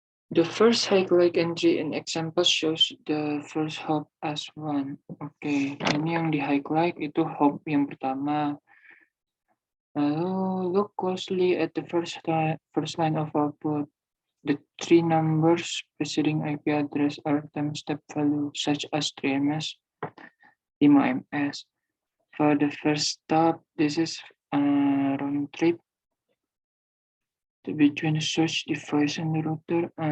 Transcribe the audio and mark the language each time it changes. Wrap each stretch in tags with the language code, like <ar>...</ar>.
<en>The first highlight entry in example shows the first hop as one.</en> <id>Oke, ini yang di highlight itu hop yang pertama.</id> <en>Lalu look closely at the first line of output. The three numbers preceding IP address are timestamp values such as 3ms, 5ms. For the first stop, this is round trip between the source device and the router.</en>